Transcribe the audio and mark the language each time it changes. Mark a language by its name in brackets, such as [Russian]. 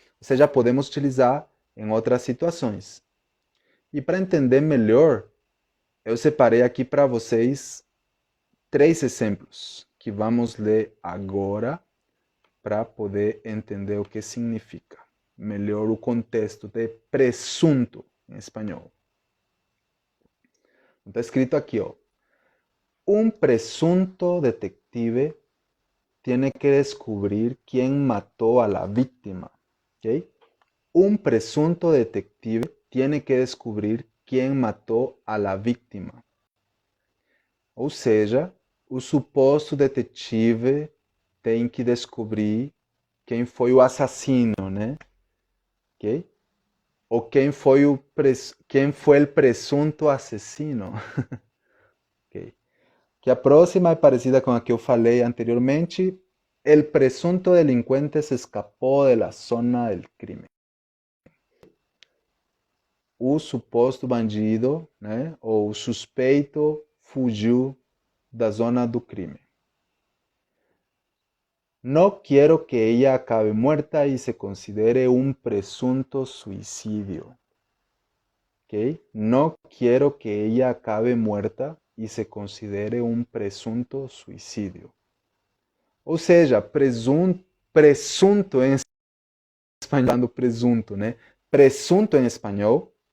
[Portuguese] Ou seja, podemos utilizar em outras situações. E para entender melhor, eu separei aqui para vocês 3 exemplos que vamos ler agora para poder entender o que significa melhor o contexto de presunto em espanhol. Está escrito aqui, ó. [Spanish] Un presunto detective tiene que descubrir quién mató a la víctima. ¿Okay? Un presunto detective tiene que descobrir quién matou a la víctima. [Portuguese] Ou seja, o suposto detetive tem que descobrir quem foi o assassino, né? Okay? Ou quem foi o presunto assassino. Okay? Que a próxima é parecida com a que eu falei anteriormente. [Spanish] El presunto delincuente se escapó de la zona del crimen. [Portuguese] O suposto bandido, né, ou o suspeito fugiu da zona do crime. [Spanish] No quiero que ella acabe muerta y se considere un presunto suicidio. ¿Okay? No quiero que ella acabe muerta y se considere un presunto suicidio. [Portuguese] Ou seja, presunto em espanhol, presunto, né? Presunto em espanhol